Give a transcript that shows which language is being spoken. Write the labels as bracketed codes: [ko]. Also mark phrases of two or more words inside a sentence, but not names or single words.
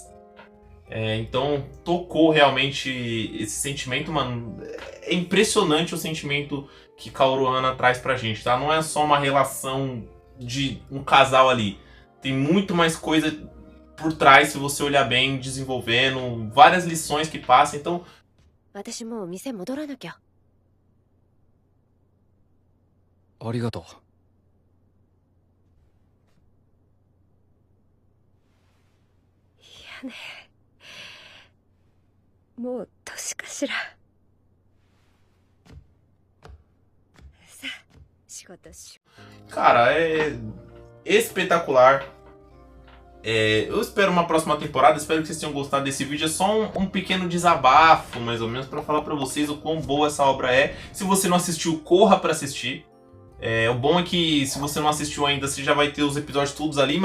[pt] Então tocou realmente esse sentimento, mano. É impressionante o sentimento que Kaoru Hana traz pra gente, tá? Não é só uma relação de um casal ali. Tem muito mais coisa por trás, se você olhar bem, desenvolvendo, várias lições que passam. Então, [ja] 私もう店戻らなきゃ。ありがとう。いやね。もう年かしら。さあ、仕事しよう。 [pt] cara, é espetacular. Eu espero uma próxima temporada, espero que vocês tenham gostado desse vídeo. É só um pequeno desabafo, mais ou menos, pra falar pra vocês o quão boa essa obra é. Se você não assistiu, corra pra assistir. O bom é que se você não assistiu ainda, você já vai ter os episódios todos ali.